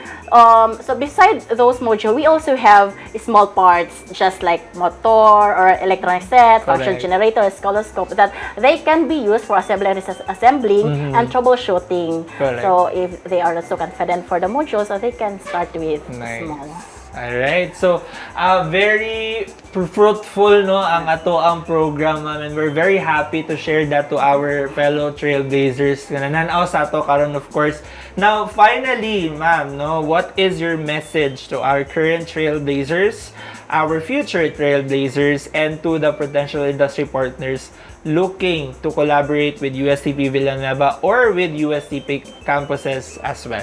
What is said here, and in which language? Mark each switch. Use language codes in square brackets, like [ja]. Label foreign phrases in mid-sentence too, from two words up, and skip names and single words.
[en] So besides those modules, we also have small parts, just like motor or electronic set, function generator, oscilloscope, that they can be used for assembling and troubleshooting. So if they are not so confident for the modules, so they can start with small. Alright, so very fruitful [ceb] no ang ang [en] program, and we're very happy to share that to our fellow trailblazers [ceb] na nananaw sa ato karon, [en] of course. Now, finally, ma'am, no, what is your message to our current trailblazers, our future trailblazers, and to the potential industry partners looking to collaborate with USTP Villanueva or with USTP campuses as well?